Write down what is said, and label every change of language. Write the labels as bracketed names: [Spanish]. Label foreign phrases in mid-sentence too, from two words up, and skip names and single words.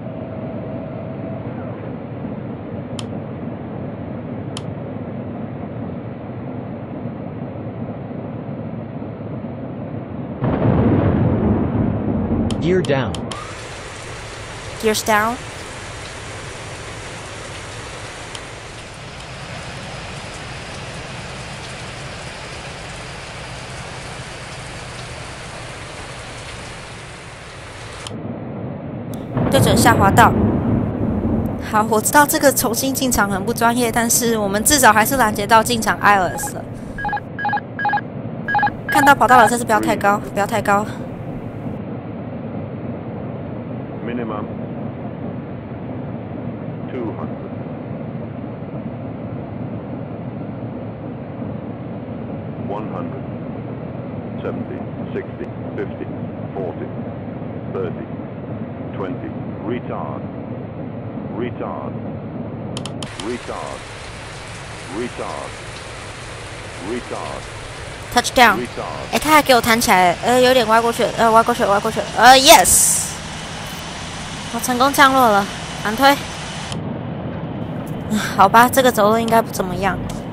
[English] Gear down. Gears down。 [Chinese] 对准下滑道。好，我知道这个重新进场很不专业，但是我们至少还是拦截到进场 ILS 了。看到跑道了，这次不要太高，不要太高。 [English] Minimum 200. $100, $70, $60, $50, $40, $30, $20. Retard. Retard. Retard. Retard. Retard. Touchdown！ Retard. [Chinese] 他还给我弹起来，有点歪过去，歪过去，yes！我成功降落了，反推。好吧，这个走路应该不怎么样。